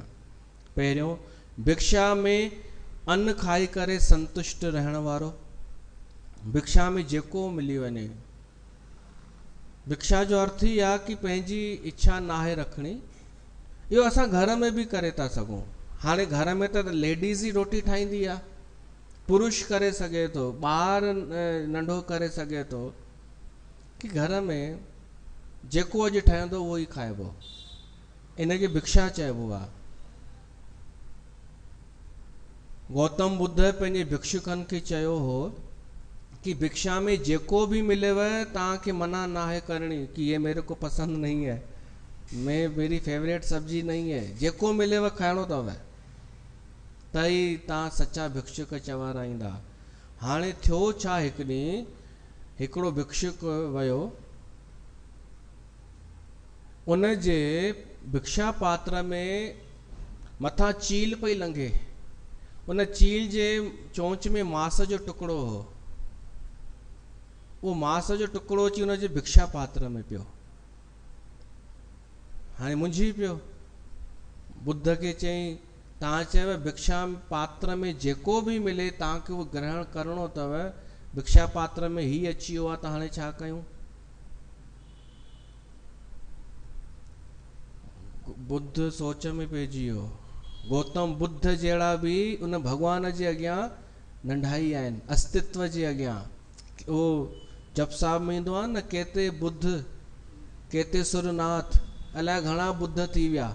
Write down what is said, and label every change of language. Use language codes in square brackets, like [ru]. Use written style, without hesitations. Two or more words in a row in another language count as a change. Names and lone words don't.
[sd] पहिरियों भिक्षा में अन्न खाई करे संतुष्ट रहण वारो, भिक्षा में जेको मिली वञे। भिक्षा जो अर्थ ई आहे कि पंहिंजी इच्छा नाहे रखणी। इहो असां घर में बि करे था सघूं। हाणे घर में त लेडीज़ ई रोटी ठाहींदी आहे, पुरुष करे सघे थो, ॿार नंढो करे सघे थो, कि घर में जेको अॼु ठहंदो उहो ई खाइबो, इनखे भिक्षा चइबो आहे। गौतम बुद्ध पंहिंजे भिक्षुकनि खे चयो हो कि भिक्षा में जेको भी मिलेव तव्हांखे मना नाहे करणी कि [hi] ये मेरे को पसंद नहीं है, में मेरी फेवरेट सब्जी नहीं है, [sd] जेको मिलेव खाइणो अथव त ई तव्हां सचा भिक्षुक चवाराईंदा। हाणे थियो छा, हिकु ॾींहुं हिकिड़ो भिक्षुक वियो, उन जे भिक्षा पात्र में मथां चील पई लंघे, उन चील जे चोंच में मांस जो टुकड़ो हो, वो मांस जो टुकड़ो अची उन जे भिक्षा पात्र में पियो। हाणे मुंझी पियो, बुद्ध खे चई तव्हां चयो भिक्षा पात्र में जेको बि मिले तव्हांखे उहो ग्रहण करिणो अथव, भिक्षा पात्र में ही अची वियो आहे त हाणे छा कयूं? बुद्ध सोच में पइजी वियो। गौतम बुद्ध जहिड़ा बि उन भॻवान जे अॻियां नंढा ई आहिनि, अस्तित्व जे अॻियां। उहो जप साहिब में ईंदो आहे न, [pa] केते बुद्ध केते सुरनाथ, [sd] अलाए घणा बुद्ध थी विया।